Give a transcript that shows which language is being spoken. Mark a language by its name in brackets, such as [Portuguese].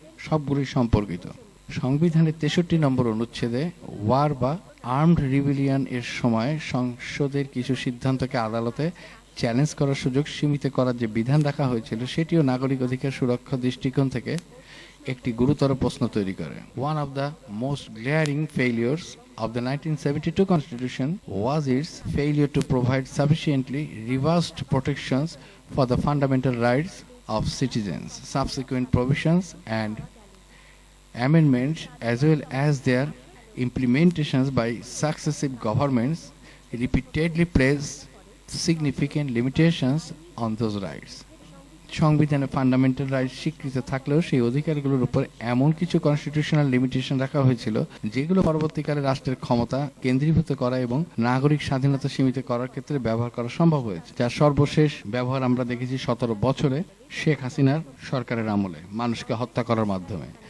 [Bangla] সবগুলি সম্পর্কিত। সংবিধানের 63 নম্বর অনুচ্ছেদে ওয়ার বা আর্মড রিবেলিয়ন এর সময় সংসদের কিছু সিদ্ধান্তকে আদালতে চ্যালেঞ্জ করার সুযোগ সীমিত করার যে বিধান রাখা হয়েছিল, সেটিও নাগরিক অধিকার সুরক্ষা দৃষ্টিকোণ থেকে একটি গুরুতর প্রশ্ন তৈরি করে। [English] One of the most glaring failures of the 1972 Constitution was its failure to provide sufficiently robust protections for the fundamental rights of citizens. Subsequent provisions and amendments, as well as their implementations by successive governments, repeatedly placed significant limitations on those rights. [Bangla] সংবিধানে fundamental right স্বীকৃত থাকলেও সেই অধিকারগুলোর উপর এমন কিছু constitutional limitation রাখা হয়েছিল, যেগুলো পরবর্তীকালে রাষ্ট্রের ক্ষমতা কেন্দ্রীভূত করা এবং নাগরিক স্বাধীনতা সীমিত করার ক্ষেত্রে ব্যবহার করা সম্ভব হয়েছে, যার সর্বশেষ ব্যবহার আমরা দেখেছি 17 বছরে শেখ হাসিনার সরকারের আমলে মানুষকে হত্যা করার মাধ্যমে।